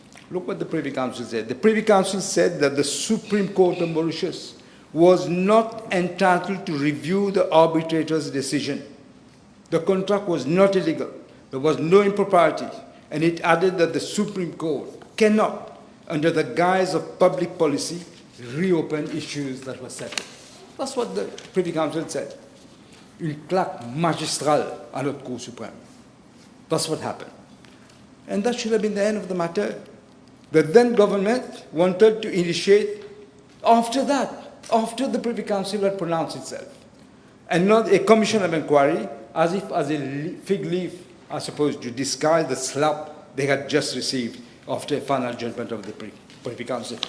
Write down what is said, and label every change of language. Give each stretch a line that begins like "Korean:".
English: Look what the Privy Council said. The Privy Council said that the Supreme Court of Mauritius was not entitled to review the arbitrator's decision. The contract was not illegal. There was no impropriety. And it added that the Supreme Court cannot, under the guise of public policy, reopen issues that were settled. That's what the Privy Council said.
French: Une claque magistrale à notre Cour suprême.
English: That's what happened. And that should have been the end of the matter. The then government wanted to initiate, after that, after the Privy Council had pronounced itself, and not a commission of inquiry, as if as a fig leaf, I suppose, to disguise the slap they had just received after a final judgment of the Privy Council.